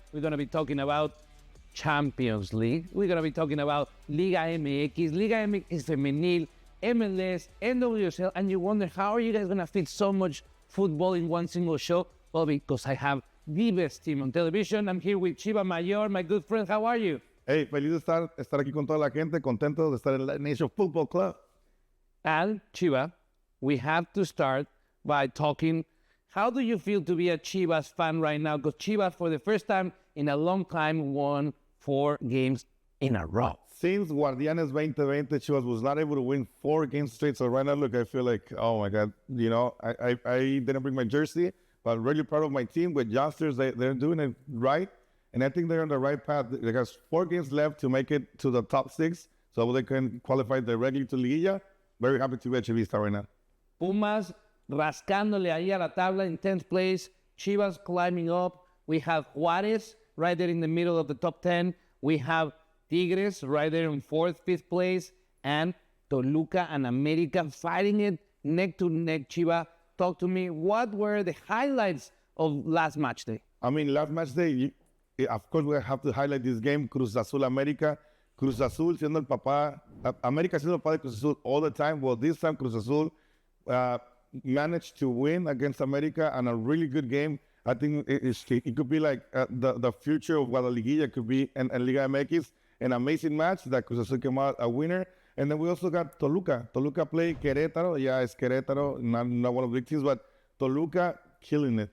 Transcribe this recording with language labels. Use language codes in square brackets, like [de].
[en] We're going to be talking about Champions League. We're going to be talking about Liga MX, Liga MX Femenil, MLS, NWSL, and you wonder, how are you guys going to fit so much football in one single show? Well, because I have the best team on television. I'm here with Chiva Mayor, my good friend. How are you? [es] Hey, feliz de estar aquí con toda la gente, contento de estar en LatiNation Football Club. [en] And Chiva, we have to start by talking, how do you feel to be a Chivas fan right now? Because Chivas, for the first time in a long time, won 4 games in a row. Since Guardianes 2020, Chivas was not able to win 4 games straight. So right now, look, I feel like, oh my God, you know, I didn't bring my jersey, but I'm really proud of my team with youngsters. They're doing it right. And I think they're on the right path. There's 4 games left to make it to the top 6, so they can qualify directly to Liguilla. Very happy to be a Chivista right now. [es] Pumas rascándole ahí a la tabla [en] in 10th place. Chivas climbing up. We have Juárez right there in the middle of the top 10. We have Tigres right there in 4th, 5th place. And Toluca and América fighting it neck to neck. Chiva, talk to me. What were the highlights of last match day? I mean, last match day, of course, we have to highlight this game, Cruz Azul América. [es] Cruz Azul siendo el papá, América siendo el papá de Cruz Azul [en] all the time. Well, this time Cruz Azul managed to win against América and a really good game. I think it could be like the future of what a Liguilla could be and Liga MX. An amazing match that Cruz Azul came out a winner. And then we also got Toluca. Toluca played Querétaro. Yeah, it's Querétaro, not one of the big teams, but Toluca killing it.